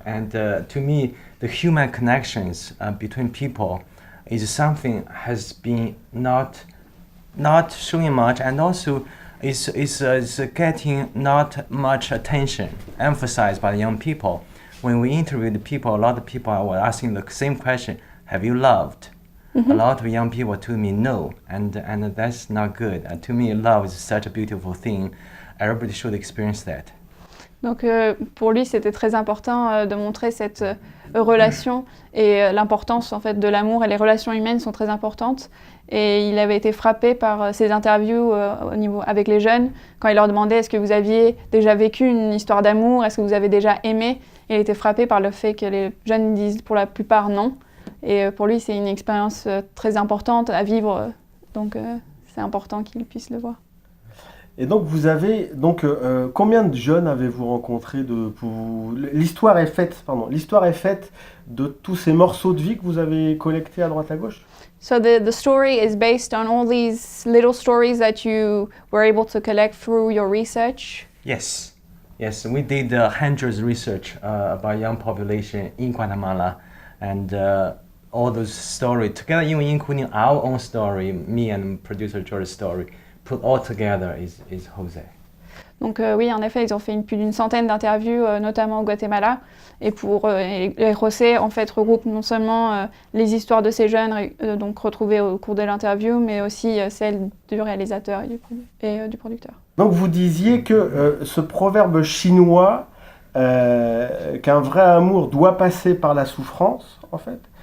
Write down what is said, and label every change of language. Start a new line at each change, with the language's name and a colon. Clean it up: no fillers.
English: And to me, the human connections between people is something has been not showing much, and also is getting not much attention emphasized by the young people. When we interviewed people, a lot of people were asking the same question: have you loved? Mm-hmm. A lot of young people told me no, and that's not good. To me, love is such a beautiful thing. Everybody should experience that.
French: Donc pour lui, c'était très important de montrer cette relation et l'importance en fait de l'amour, et les relations humaines sont très importantes. Et il avait été frappé par ces interviews avec les jeunes, quand il leur demandait est-ce que vous aviez déjà vécu une histoire d'amour, est-ce que vous avez déjà aimé. Il était frappé par le fait que les jeunes disent pour la plupart non. Et pour lui, c'est une expérience très importante à vivre, donc c'est important qu'il puisse le voir. Et donc vous avez combien de jeunes avez-vous rencontrés l'histoire est faite de tous ces morceaux de vie que vous avez collectés à droite à gauche.
English: So the story is based on all these little stories that you were able to collect through your research. Yes, we did hundreds of research about young population in Guatemala, and all those stories together, even including our own story, me and producer George's story. Put all together is José.
French: Donc oui, en effet, ils ont fait plus d'une centaine d'interviews, notamment au Guatemala. Et José, en fait, regroupe non seulement les histoires de ces jeunes donc retrouvées au cours de l'interview, mais aussi celles du réalisateur et du producteur. Donc vous disiez que ce proverbe chinois, qu'un vrai amour doit passer par la souffrance, en fait.